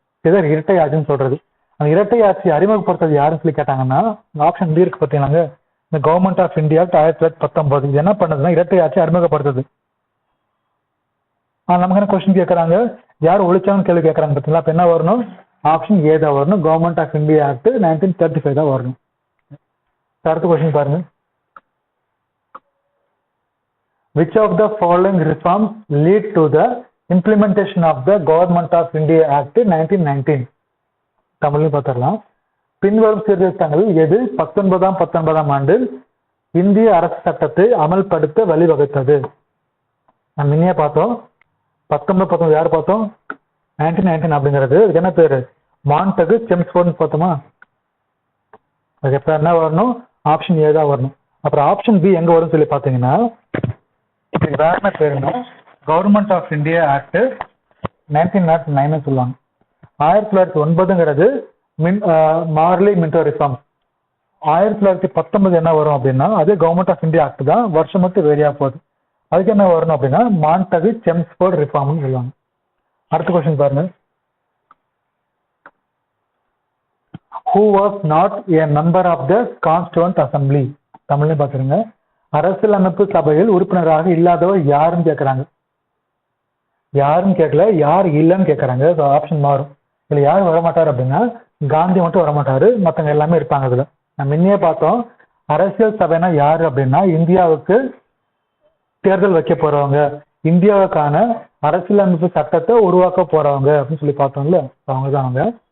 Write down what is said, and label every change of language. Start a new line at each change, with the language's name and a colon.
Tamil: இதை இரட்டை ஆட்சின்னு சொல்றது. அந்த இரட்டை ஆட்சி அறிமுகப்படுத்துறது யாருன்னு சொல்லி கேட்டாங்கன்னா ஆப்ஷன் டி இருக்கு பார்த்தீங்கன்னாங்க, இந்த கவர்மெண்ட் ஆஃப் இந்தியா 1919. இது என்ன பண்ணுதுன்னா இரட்டை ஆட்சி அறிமுகப்படுத்துது. நமக்கு என்ன கொஸ்டின் கேட்கறாங்க, யார் ஒழிச்சாங்கன்னு கேள்வி கேட்கறாங்க பார்த்தீங்களா. அப்ப என்ன வரணும், ஆப்ஷன் ஏ தான் வரணும். கவர்மெண்ட் ஆஃப் இந்தியா ஆக்ட் 1935 தான் வரணும். அடுத்த கொஸ்டின் பாருங்க.
English: Which of the following reforms lead to the implementation of the Government of India Act 1919?
Tamil: தமிழ்லையும் பார்த்துடலாம். பின்வரும் சீர்திருத்தங்களில் எது 1919ஆம் ஆண்டில் இந்திய அரசு சட்டத்தை அமல்படுத்த வழிவகுத்தது? நம்ம முன்னே பார்த்தோம். 1919 யார் பார்த்தோம், 1919 அப்படிங்கிறது இதுக்கு என்ன பேரு, மாண்டகு செம்ஸ்போர்ட்னு பார்த்தோமா. அதுக்கு எப்ப என்ன வரணும், ஆப்ஷன் ஏ தான் வரணும். அப்புறம் ஆப்ஷன் பி எங்க வரும்னு சொல்லி பார்த்தீங்கன்னா இதுக்கு வேற என்ன பேருன்னா கவர்மெண்ட் ஆஃப் இந்தியா ஆக்ட் 1909 சொல்லுவாங்க. 1909ங்கிறது மார்லி மின்டோ ரிஃபார்ம். 1919 என்ன வரும் அப்படின்னா அது கவர்மெண்ட் ஆஃப் இந்தியா ஆக்ட் தான், வருஷம் மட்டும் வேரியா போகுது. அதுக்கு என்ன வரணும் அப்படின்னா மாண்டகு செம்ஸ்போர்ட் ரிஃபார்ம்னு சொல்லுவாங்க. அடுத்த கொஸ்டின் பாருங்க.
English: Who was not a member of the Constituent Assembly?
Tamil: தமிழ்ல பாத்துருங்க. அரசியலமைப்பு சபையில் உறுப்பினராக இல்லாதவர் யாருன்னு கேட்கறாங்க. யாருன்னு கேட்கல, யார் இல்லைன்னு கேட்கறாங்க. ஆப்ஷன் மாறும். இதுல யார் வரமாட்டாரு அப்படின்னா காந்தி மட்டும் வரமாட்டாரு, மற்றவங்க எல்லாமே இருப்பாங்க. இதுல நம்ம முன்னே பார்த்தோம், அரசியல் சபைனா யாரு அப்படின்னா இந்தியாவுக்கு தேர்தல் வைக்க போறவங்க, இந்தியாவுக்கான அரசியலமைப்பு சட்டத்தை உருவாக்க போறவங்க அப்படின்னு சொல்லி பார்த்தோம்ல, அவங்க தான் அவங்க.